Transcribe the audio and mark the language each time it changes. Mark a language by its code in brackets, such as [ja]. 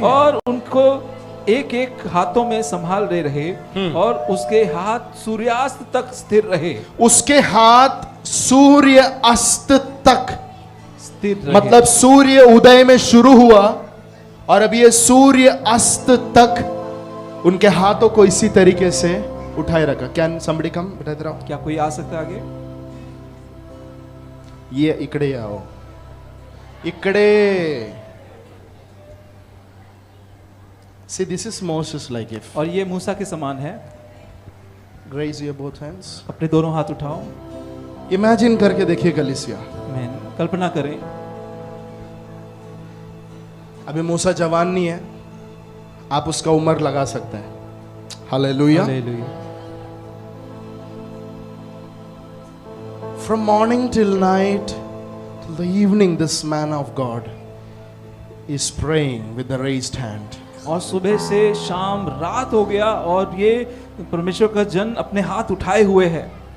[hi] और उनको एक एक हाथों में संभाल रहे और उसके हाथ सूर्यास्त तक स्थिर रहे। उसके हाथ सूर्य अस्त तक स्थिर रहे। मतलब सूर्य उदय में शुरू हुआ और अब ये सूर्य अस्त तक उनके हाथों को इसी तरीके से उठाए रखा। [en] Can somebody come? [hi] बिठा दे रहा हूं। क्या कोई आ सकता है आगे? ये इकड़े आओ, इकड़े। [en] See, this is Moses like if. [hi] और ये मूसा के समान है। [en] Raise your both hands. [hi] अपने दोनों हाथ उठाओ। Imagine करके देखिए कलीसिया। आमीन। कल्पना करें, अभी मूसा जवान नहीं है, आप उसका उम्र लगा सकते हैं। Hallelujah. Hallelujah. [en] From morning till night till the evening, this man of God is praying with the raised hand. [hi] और सुबह से शाम रात हो गया और ये परमेश्वर का जन अपने हाथ उठाए हुए है।